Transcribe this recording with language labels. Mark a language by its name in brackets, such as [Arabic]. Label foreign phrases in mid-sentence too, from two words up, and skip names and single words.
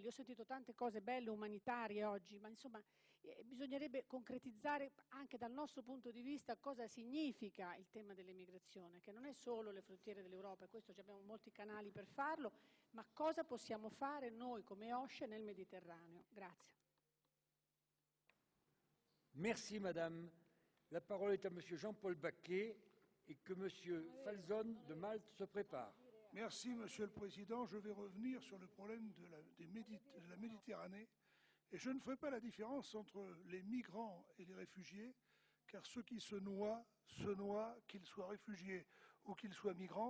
[Italian] Ho sentito tante cose belle, umanitarie oggi, ma insomma bisognerebbe concretizzare anche dal nostro punto di vista cosa significa il tema dell'immigrazione, che non è solo le frontiere dell'Europa, e questo abbiamo molti canali per farlo, ma cosa possiamo fare noi come OSCE nel Mediterraneo. Grazie. [French] Merci, Madame. La parole est à Monsieur Jean-Paul Baquet et que Monsieur Falzon de Malte se prépare. Merci, Monsieur le Président. Je vais revenir sur le problème de la Méditerranée. Et je ne ferai pas la différence entre les migrants et les réfugiés, car ceux qui se noient, qu'ils soient réfugiés ou qu'ils soient migrants.